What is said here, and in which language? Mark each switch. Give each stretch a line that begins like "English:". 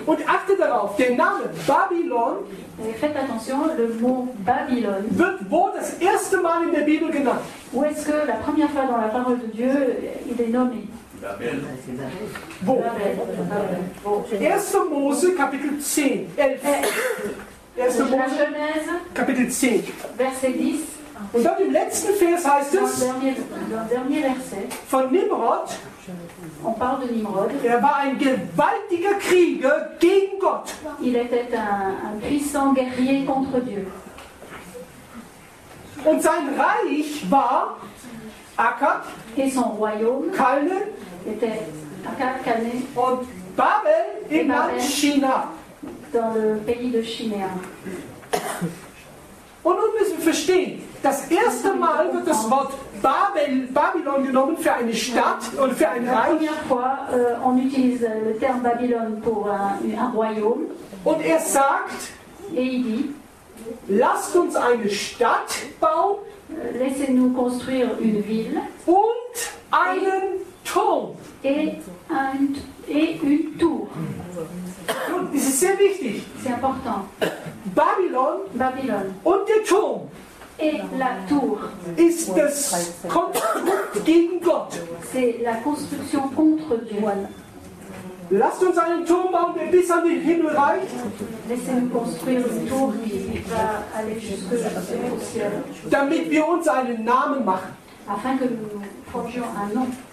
German: Und achtet darauf, der Name Babylon
French: Et faites attention, le mot Babylone.
German: wird wo das erste Mal in der Bibel genannt?
French: Où est-ce que la première fois dans la parole de Dieu, il est nommé?
German: Wo? Babel. 1. Mose, Kapitel 10, 11. 1.
French: La
German: Mose,
French: Genèse,
German: Kapitel 10.
French: verset 10.
German: Und dann im letzten Vers heißt
French: Dans
German: es
French: le dernier verset,
German: von Nimrod,
French: on parle de Nimrod.
German: er war ein gewaltiger Krieger gegen Gott.
French: Il était un puissant guerrier contre Dieu.
German: Und sein Reich war Akkad,
French: Et son royaume
German: Kalne
French: était Akkad, Calné,
German: und Babel im Land China.
French: dans le pays de Chinéa.
German: Und nun müssen wir verstehen, das erste Mal wird das Wort Babylon genommen für eine Stadt und für ein
French: La
German: Reich.
French: première fois, on utilise le terme Babylone pour un royaume.
German: Und er sagt,
French: Et il dit,
German: lasst uns eine Stadt bauen
French: laissez-nous construire une ville
German: und einen Turm.
French: et une tour.
German: Nun, das ist sehr wichtig.
French: C'est important.
German: Babylon und der Turm
French: et la tour,
German: ist das Konstrukt gegen Gott.
French: c'est la construction contre Dieu.
German: Lasst uns einen Turm bauen, der bis an den Himmel reicht,
French: Laissez-nous construire une tour qui va aller jusqu'au ciel,
German: damit wir uns einen Namen machen.
French: afin que nous forgions un nom.